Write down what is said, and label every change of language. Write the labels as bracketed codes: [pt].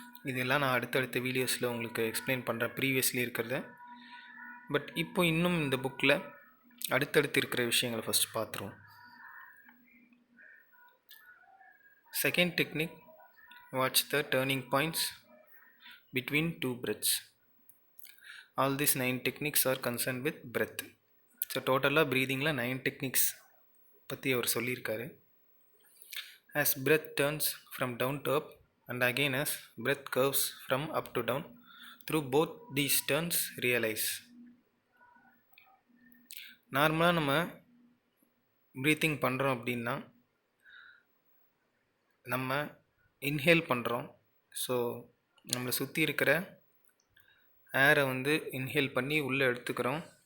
[ta] இதெல்லாம் நான் அடுத்தடுத்த வீடியோஸில் உங்களுக்கு எக்ஸ்பிளைன் பண்ணுறேன், ப்ரீவியஸ்லி இருக்கிறத. பட் இப்போ இன்னும் இந்த புக்கில் அடுத்தடுத்து இருக்கிற விஷயங்களை ஃபஸ்ட் பார்த்துருவோம். [en] Second technique, watch the turning points between two breaths. All these 9 techniques are concerned with breath. [ta] So டோட்டலாக ப்ரீதிங்கில் 9 டெக்னிக்ஸ் பற்றி அவர் சொல்லியிருக்காரு. [en] As breath turns from down to up and again as breath curves from up to down, through both these turns realize. [ta] நார்மலாக நம்ம breathing பண்ணுறோம் அப்படின்னா நம்ம inhale பண்ணுறோம். So நம்மளை சுற்றி இருக்கிற ஏரை வந்து இன்ஹேல் பண்ணி உள்ளே எடுத்துக்கிறோம்.